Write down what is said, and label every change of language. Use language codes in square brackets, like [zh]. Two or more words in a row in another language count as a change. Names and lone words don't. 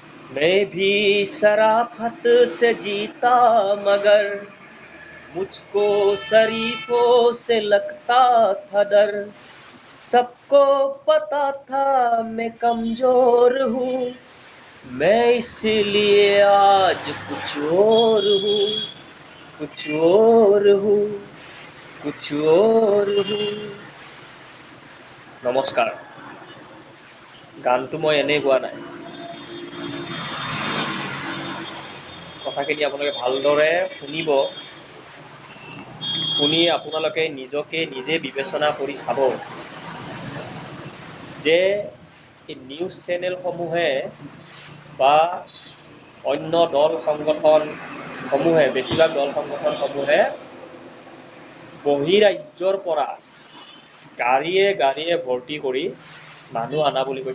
[hi] मैं भी शराफत से जीता मगर मुझको शरीफों से लगता था डर। सबको पता था मैं कमजोर हूँ, मैं इसलिए आज कुछ और हूँ, कुछ और हूँ, कुछ और हूँ। [as] নমস্কাৰ। গানটো মই এনেই গোৱা নাই, কথাখিনি আপোনালোকে ভালদৰে শুনিব। শুনি আপোনালোকে নিজকে নিজে বিবেচনা কৰি চাব যে এই [en] news channelসমূহে [as] বা অন্য দল সংগঠনসমূহে, বেছিভাগ দল সংগঠনসমূহে বহিৰাজ্যৰ পৰা গাড়ীয়ে গাড়ীয়ে ভৰ্তি কৰি মানুহ আনা বুলি কৈছে।